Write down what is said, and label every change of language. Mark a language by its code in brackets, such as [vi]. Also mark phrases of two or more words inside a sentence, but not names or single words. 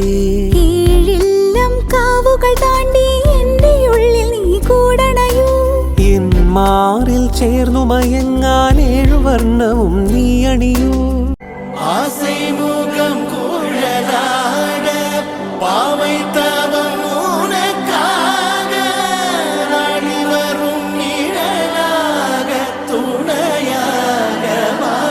[ml] ഏഴില്ലം കാവുകൾ താണ്ടി എന്റെ ഉള്ളിൽ നീ കൂടണയൂ എൻ മാറിൽ ചേർന്നു മയങ്ങാൻ 7 വർണ്ണവും നീ അണിയൂ [ta] ஆசை முகம் குழலாட பாவை தவம் உனக்காக நாடி வரும் நிழலாக துணையாக வா.